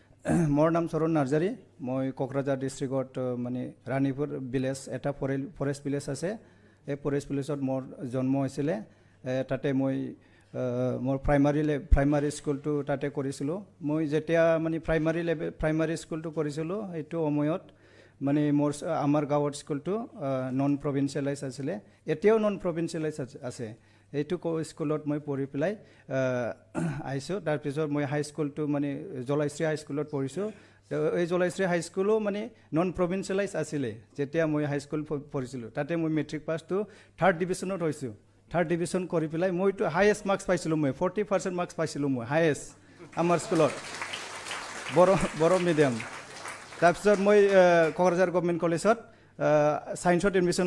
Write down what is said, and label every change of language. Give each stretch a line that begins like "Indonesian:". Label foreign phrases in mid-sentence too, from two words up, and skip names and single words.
Assamese: মোৰ নাম চৰণ নাৰ্জাৰী মই কোকৰাঝাৰ ডিষ্ট্ৰিক্ট মানে ৰাণীপুৰ ভিলেজ এটা
English: forest village
Assamese: আছে এ ফৰেষ্ট ভিলেজত মোৰ জন্ম হৈছিল তাতে মই মোৰ
English: primary school
Assamese: তো তাতে কৰিছিলোঁ মই যেতিয়া মানে
English: primary school
Assamese: তো কৰিছিলোঁ এটু অময়ত মানে মোৰ আমাৰ গাঁৱত স্কুল তো
English: non provincialised
Assamese: আছিল এতিয়াও
English: non provincialised
Assamese: আছে এইটো স্কুলত মই পঢ়ি পেলাই আইছোঁ তাৰপিছত মই
English: high school
Assamese: তো মানে জলাইশ্ৰী হাই স্কুলত পঢ়িছোঁ এই জলাইশ্ৰী হাই স্কুলো মানে
English: non provincialised
Assamese: আছিলে যেতিয়া মই
English: high school
Assamese: পঢ়িছিলোঁ তাতে মই
English: matric pass
Assamese: তো
English: 3rd division
Assamese: হৈছোঁ
English: 3rd division
Assamese: কৰি পেলাই মইতো
English: highest marks
Assamese: পাইছিলোঁ মই 40% মাৰ্কছ পাইছিলোঁ মই হাইয়েষ্ট আমাৰ স্কুলত
English: Bodo medium
Assamese: তাৰপিছত মই কক্ৰাঝাৰ
English: government college
Assamese: সায়েন্সত এডমিশ্যন